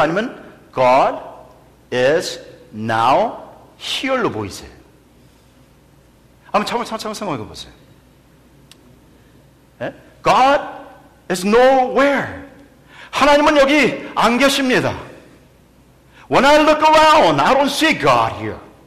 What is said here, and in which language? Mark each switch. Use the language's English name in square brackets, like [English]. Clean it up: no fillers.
[Korean] 아니면 [English] God is now here [Korean] 로 보이세요? 한번 차근 생각해보세요. 예? [English] God is nowhere. [Korean] 하나님은 여기 안 계십니다. [English] When I look around, I don't see God here.